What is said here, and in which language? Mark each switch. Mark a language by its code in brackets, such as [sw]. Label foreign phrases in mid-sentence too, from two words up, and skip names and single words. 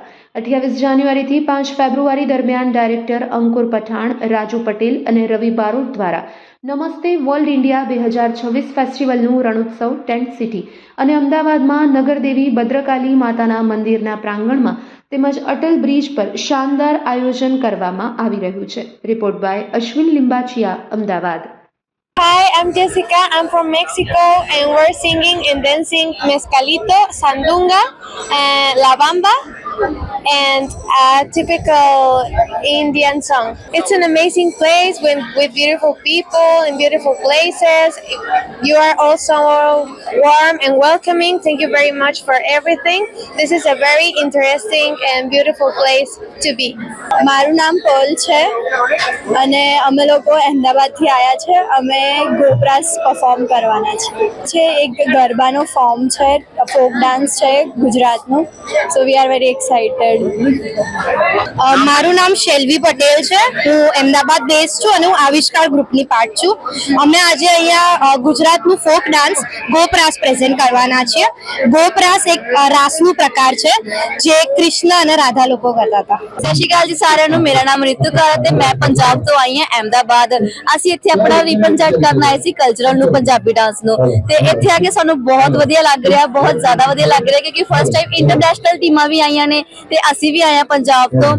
[gu] 28 જાન્યુઆરીથી 5 ફેબ્રુઆરી દરમિયાન ડાયરેક્ટર અંકુર પઠાણ, રાજુ પટેલ અને રવિ બારોટ દ્વારા નમસ્તે વર્લ્ડ ઇન્ડિયા 2026 ફેસ્ટિવલનું રણોત્સવ ટેન્ટ સિટી અને અમદાવાદમાં નગરદેવી ભદ્રકાલી માતાના મંદિરના પ્રાંગણમાં તેમજ અટલ બ્રિજ પર શાનદાર આયોજન કરવામાં આવી રહ્યું છે। [en] report by [gu] અશ્વિન લિંબાચિયા, અમદાવાદ। [en] Hi, I'm Jessica. I'm from Mexico and we're singing and dancing Mezcalito, Sandunga, and La Bamba, and a typical Indian song. It's an amazing place with beautiful people and beautiful places. You are also warm and welcoming. Thank you very much for everything. This is a very interesting and beautiful place to be. [gu] મારું નામ પર્લ છે અને અમે લોકો અમદાવાદથી આવ્યા છે। અમે ગોપરાસ પરફોર્મ કરવાના છે। એક ગરબાનો ફોર્મ છે, [en] folk dance [gu] છે ગુજરાતનું। [en] so we are very excited. [gu] મારું નામ શેલ્વી પટેલ છે। હું અમદાવાદ બેઝ છું અને હું આવિષ્કાર ગ્રુપની પાર્ટ છું। અમે આજે અહીંયા ગુજરાતનું [en] folk dance [gu] ગોપરાસ પ્રેઝન્ટ કરવાના છીએ। ગોપરાસ એક રાસનું પ્રકાર છે જે કૃષ્ણ અને રાધા લોકો કરતા હતા। [pa] ਸਤਿ ਸ਼੍ਰੀ ਅਕਾਲ ਜੀ ਸਾਰਿਆਂ ਨੂੰ। ਮੇਰਾ ਨਾਮ ਰਿਤੂ ਕੌਰ ਤੇ ਮੈਂ ਪੰਜਾਬ ਤੋਂ ਆਈ ਹਾਂ ਅਹਿਮਦਾਬਾਦ। ਅਸੀਂ ਇੱਥੇ ਆਪਣਾ ਰਿਪਰੈਜ਼ੈਂਟ ਕਰਨ ਆਏ ਸੀ ਕਲਚਰਲ ਨੂੰ, ਪੰਜਾਬੀ ਡਾਂਸ ਨੂੰ, ਤੇ ਇੱਥੇ ਆ ਕੇ ਸਾਨੂੰ ਬਹੁਤ ਵਧੀਆ ਲੱਗ ਰਿਹਾ, ਬਹੁਤ ਜ਼ਿਆਦਾ ਵਧੀਆ ਲੱਗ ਰਿਹਾ ਕਿਉਂਕਿ [en] first time international [pa] ਟੀਮਾਂ ਵੀ ਆਈਆਂ ਨੇ ਤੇ ਅਸੀਂ ਵੀ ਆਏ ਹਾਂ ਪੰਜਾਬ ਤੋਂ।